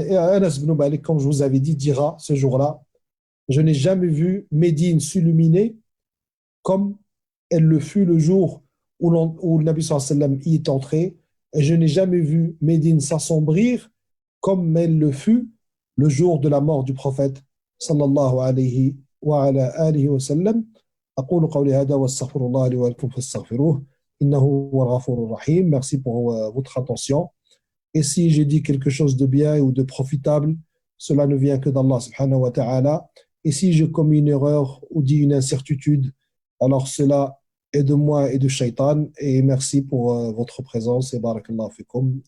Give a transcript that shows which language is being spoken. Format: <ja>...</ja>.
<fr>Et Anas ibn Malik, comme je vous avais dit, dira ce jour-là, je n'ai jamais vu Médine s'illuminer comme elle le fut le jour où le Nabi sallallahu alayhi wa sallam y est entré. Et je n'ai jamais vu Médine s'assombrir comme elle le fut le jour de la mort du prophète sallallahu alayhi wa ala alihi wa sallam.</fr> <ar>أقول قولي هذا واستغفر الله لي ولكم فاستغفروه إنه هو الغفور الرحيم.</ar> <fr>Merci pour votre attention. Et si j'ai dit quelque chose de bien ou de profitable, cela ne vient que d'Allah subhanahu wa ta'ala. Et si j'ai commis une erreur ou dit une incertitude, alors cela est de moi et de Shaitan. Et merci pour votre présence et barakallahu fikum.</fr>